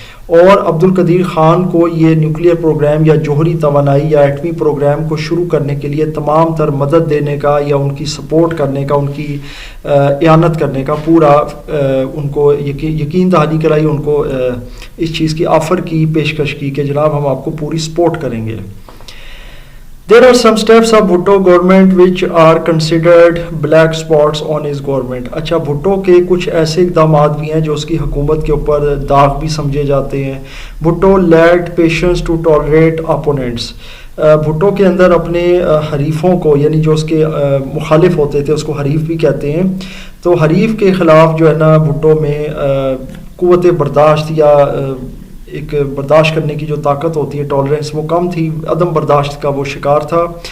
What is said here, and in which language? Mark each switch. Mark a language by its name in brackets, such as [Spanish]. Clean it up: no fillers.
[Urdu] اور عبد القدیر خان کو یہ نیوکلیئر پروگرام یا جوہری توانائی یا ایٹمی پروگرام کو شروع کرنے کے لیے تمام تر مدد دینے کا یا ان کی سپورٹ کرنے کا، ان کی اعانت کرنے کا پورا ان کو یقین دہانی کرائی، ان کو اس چیز کی آفر کی، پیشکش کی کہ جناب ہم آپ کو پوری سپورٹ کریں گے. [English] There are some steps of Bhutto government which are considered black spots on his government. [Urdu] اچھا بھٹو کے کچھ ایسے اقدامات بھی ہیں جو اس کی حکومت کے اوپر داغ بھی سمجھے جاتے ہیں. [English] Bhutto lacked patience to tolerate opponents. [Urdu] Bhutto کے اندر اپنے حریفوں کو یعنی جو اس کے مخالف ہوتے تھے اس کو حریف بھی کہتے ہیں، تو حریف کے خلاف جو ہے نا بھٹو میں قوت برداشت یا ایک برداشت کرنے کی جو طاقت ہوتی ہے ٹالرنس وہ کم تھی، عدم برداشت کا وہ شکار تھا.